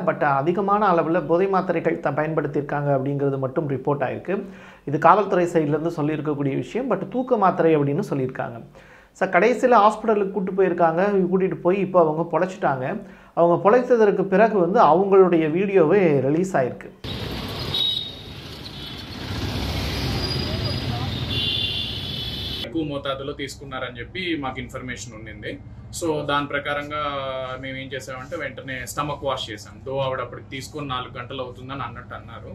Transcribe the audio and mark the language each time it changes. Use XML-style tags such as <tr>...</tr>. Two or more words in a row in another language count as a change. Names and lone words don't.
<ta>பட் அதிகமான அளவில் போதை மாத்திரைகள் பயன்படுத்தியிருக்காங்க அப்படிங்கிறது மட்டும் ரிப்போர்ட் ஆகிருக்கு. இது காவல்துறை சைட்லேருந்து சொல்லியிருக்கக்கூடிய விஷயம். பட் தூக்க மாத்திரை அப்படின்னு சொல்லியிருக்காங்க. சார் கடைசியில் ஹாஸ்பிட்டலுக்கு கூப்பிட்டு போயிருக்காங்க. கூட்டிகிட்டு போய் இப்போ அவங்க பொழைச்சிட்டாங்க. அவங்க பொழைத்ததற்கு பிறகு வந்து அவங்களுடைய வீடியோவே ரிலீஸ் ஆகிருக்கு.</ta> <te>ఎక్కువ మోతాదులో తీసుకున్నారని చెప్పి మాకు ఇన్ఫర్మేషన్ ఉండింది. సో దాని ప్రకారంగా మేము ఏం చేసామంటే వెంటనే స్టమక్ వాష్ చేసాం. దో ఆవిడ అప్పటికి తీసుకొని 4 గంటలు అవుతుందని అన్నట్టు అన్నారు.</te>